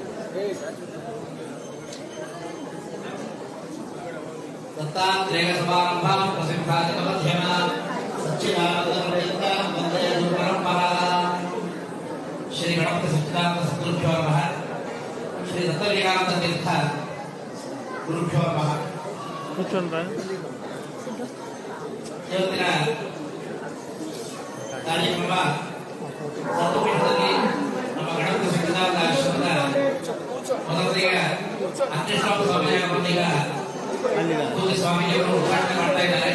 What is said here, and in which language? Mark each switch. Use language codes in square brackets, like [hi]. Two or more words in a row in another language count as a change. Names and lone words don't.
[sa] दत्तात्रेयसमारम्भां प्रसिद्धादिकमध्यमां सच्चिदानन्दपर्यन्तां वन्दे गुरुपरम्परां श्री गणपति सच्चिदानंद सद्गुरुभ्यो नमः श्री दत्तविकानन्दतीर्थ गुरुभ्यो नमः [kn] ಇವತ್ತಿನ ಕಾರ್ಯಕ್ರಮ ದತ್ತಪೀಠದಲ್ಲಿ ನಮ್ಮ ಗಣಪತಿ ಸಚ್ಚಿದಾನಂದ ಆಶ್ರಮದ ಮೊದಲನೆಯ ಅಧ್ಯಕ್ಷ ಸ್ವಾಮಿಯವರನ್ನೀಗ ಸ್ವಾಮೀಜಿಯವರು ಉದ್ಘಾಟನೆ ಮಾಡ್ತಾ ಇದ್ದಾರೆ.